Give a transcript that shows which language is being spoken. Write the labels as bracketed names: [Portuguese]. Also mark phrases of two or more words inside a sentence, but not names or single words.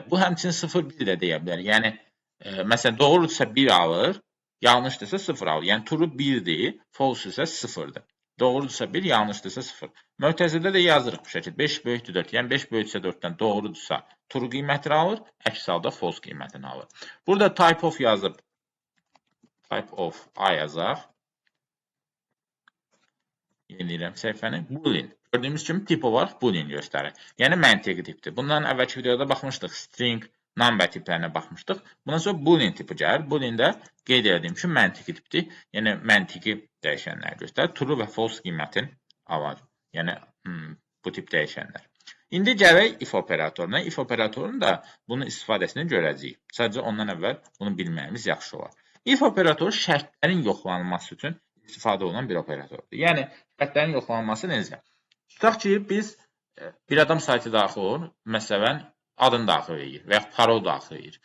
[Azerbaijani] Bu, həmçinin 0-1 də deyə bilər. Yəni, məsələn, doğrudursa 1 alır, yanlışdırsa 0 alır. Yəni, true 1-dir, false isə 0-dır. Doğrudursa 1, yanlışdırsa 0. Mötərizədə də yazırıq bu şəkildə. 5 böyükdür 4. Yəni, 5 böyüksə 4-dən doğrudursa true qiymətini alır, əks halda false qiymətini alır. Burada [English] type of [Azerbaijani] yazıb, [English] type of A [Azerbaijani] yazaq. Yeniləyirəm səhifəni. Boolean. Gördüyümüz kimi tip olaraq boolean göstərir. Yəni, məntiqi tipdir. Bundan əvvəlki videoda baxmışdıq. String, number tiplərinə baxmışdıq. Bundan sonra boolean tipi gəlir. Boolean də qeyd edədiyim kimi məntiqi tipdir. Yəni, məntiqi dəyişənləri göstərir. True və false qiymətini alır. Yəni, bu tip dəyişənlər. İndi gələk if operatoruna. If operatorunun da bunun istifadəsini görəcəyik. Sadəcə ondan əvvəl bunu bilməyimiz yaxşı olar. If operatoru şərtlərin yoxlanılması üçün istifadə olunan bir operatordur. Yəni, şərtlərin yoxlanılması necə? Tutaq ki, biz bir adam saytı daxil olur, məsələn, adını daxil edir və yaxud parol daxil edir.